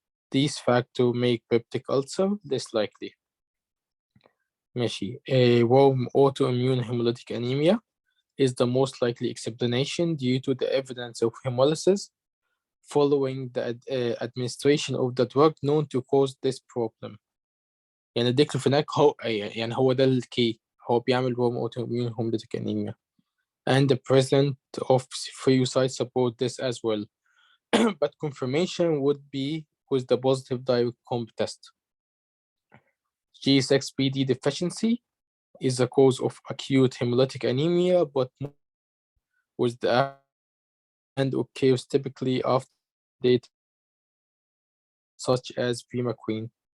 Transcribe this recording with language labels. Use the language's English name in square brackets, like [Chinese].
[English] These factors make peptic ulcer less likely. [Arabic] ماشي. [English] A warm autoimmune hemolytic anemia is the most likely explanation due to the evidence of hemolysis following the administration of the drug known to cause this problem. [Arabic] يعني الديكلوفيناك هو ده الكي، هو بيعمل [English] warm autoimmune hemolytic anemia. And the presence of spherocytes support this as well. But confirmation would be with the positive direct comp test. G6PD deficiency is the cause of acute hemolytic anemia, but with the and occurs typically after date, such as Primaquine.